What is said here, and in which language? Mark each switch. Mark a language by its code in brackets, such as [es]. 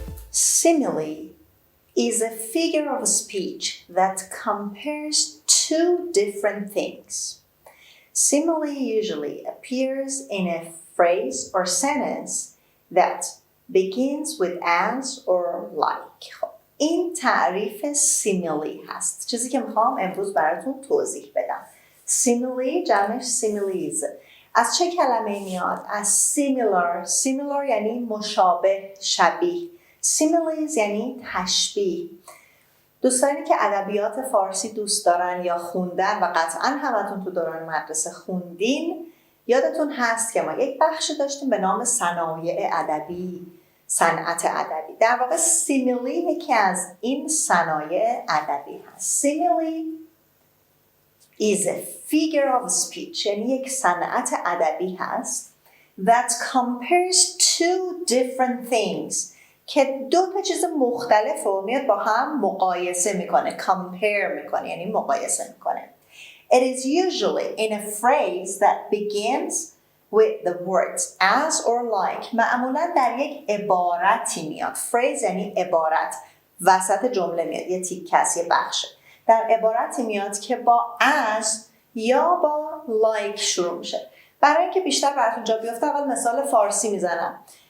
[en] Simile is a figure of speech that compares two different things. Simile usually appears in a phrase or sentence that begins with as or like. [fa] این تعریف سیمیلی هست، چیزی که میخوام امروز براتون توضیح بدم. سیمیلی جمعش سیمیلیز. از چه کلمه میاد؟ از similar یعنی مشابه، شبیه. Similes یعنی تشبیه. دوستانی که ادبیات فارسی دوست دارن یا خوندن و قطعا همتون تو دوران مدرسه خوندین، یادتون هست که ما یک بخشی داشتیم به نام صنایع ادبی، صنعت ادبی. در واقع سیمیلی یکی از این صنایع ادبی هست. سیمیلی [en] is a figure of speech [fa] یعنی یک صنعت ادبی هست [en] that compares two different things [fa] که دو تا چیز مختلف رو میاد با هم مقایسه میکنه. compare میکنه یعنی مقایسه میکنه. [en] It is usually in a phrase that begins with the words as or like. [fa] معمولا در یک عبارتی میاد. phrase یعنی عبارت، وسط جمله میاد، یه تیکه است، یه بخشه. در عبارتی میاد که با as یا با like شروع میشه. برای اینکه بیشتر براتون جا بیفته اول مثال فارسی میزنم.